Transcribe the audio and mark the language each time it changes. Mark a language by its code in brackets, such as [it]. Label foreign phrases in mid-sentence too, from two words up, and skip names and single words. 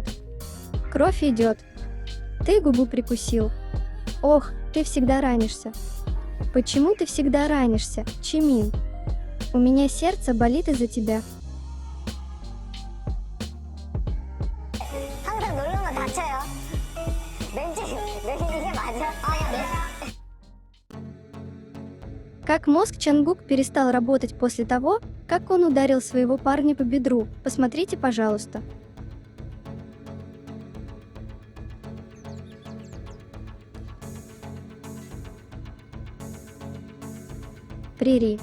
[ru] Кровь идет! Ты губу прикусил! Ох, ты всегда ранишься! Почему ты всегда ранишься, Чимин? У меня сердце болит из-за тебя». [ko] 항상 누르면 다쳐요. 왠지 이게 맞아? [ru] Как мозг Чангук перестал работать после того, как он ударил своего парня по бедру, посмотрите, пожалуйста. Прири.